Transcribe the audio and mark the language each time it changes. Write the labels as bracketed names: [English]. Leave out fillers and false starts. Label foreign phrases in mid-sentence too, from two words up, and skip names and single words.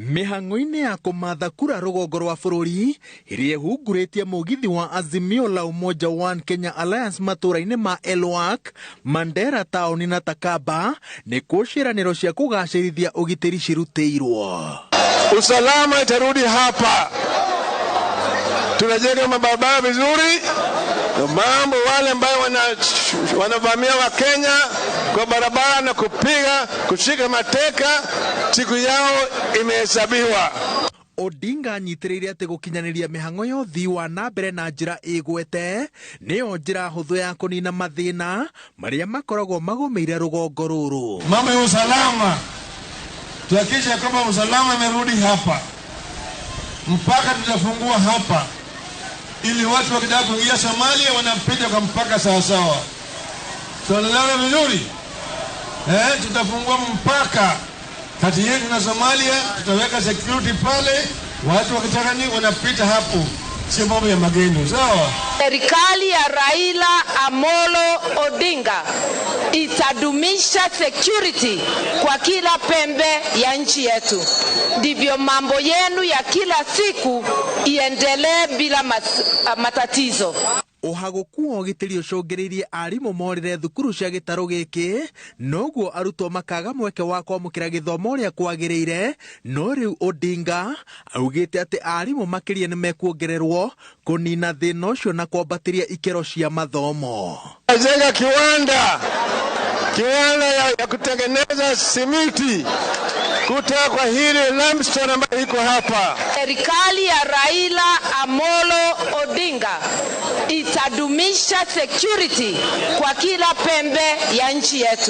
[Kikuyu] Mĩhang'o-inĩ ya kũmatha kura rũgongo rwa bũrũri ĩrĩa ĩhungurĩtie mũgithi wa Azimio la Umoja One Kenya Alliance matũra-inĩ ma Elwak, Mandera taũni na Takaba nĩkuo ciĩranĩro cia kũgacĩrithia ũgitĩri cirutĩirwo. [Swahili] Usalama itarudi hapa, tunajenga mabarabara vizuri. Mambo wale ambao wanavamia wa Kenya kwa barabara na kushika mateka, siku yao imehesabiwa. [Kikuyu] Odinga anyitĩrĩire atĩ gũkinyanĩria mĩhang'o ya ũthii wa na mbere na njĩra ĩgwete nĩyo njĩra hũthũ ya kũnina mathĩna marĩa makoragwo magũmĩire rũgongo rũrũ. [Swahili] Mambo ya usalama, tuhakikishe kwamba usalama imerudi hapa, mpaka tutafungua hapa ili watu wakitaka kuingia Somalia wanapita kwa mpaka sawasawa. Tunaelewana vizuri? Tutafungua mpaka kati yetu na Somalia, tutaweka security pale, watu wakitaka nini wanapita hapo, sio mambo ya magendo, sawa? Serikali ya Raila Amolo Odinga itadumisha security kwa kila pembe ya nchi yetu. Ndivyo mambo yenu ya kila siku iendelee bila matatizo. [Kikuyu] Ũhagũku wa ũgitĩri ũcũngĩrĩirie arimũ morĩre thukuru cia gĩtarũ gĩkĩ, noguo arutwo makaga mweke wa kwamũkĩra gĩthomo ũrĩa kwagĩrĩire, no rĩu Odinga augĩte atĩ arimũ makĩria nĩ mekuongererwo kũnina thĩna ũcio na kwambatĩria ikero cia mathomo. [Swahili] Jenga kiwanda ya kutengeneza simiti kutoka kwa hili limestone ambayo iko hapa. Serikali ya Raila Amolo Odinga itadumisha security kwa kila pembe ya nchi yetu.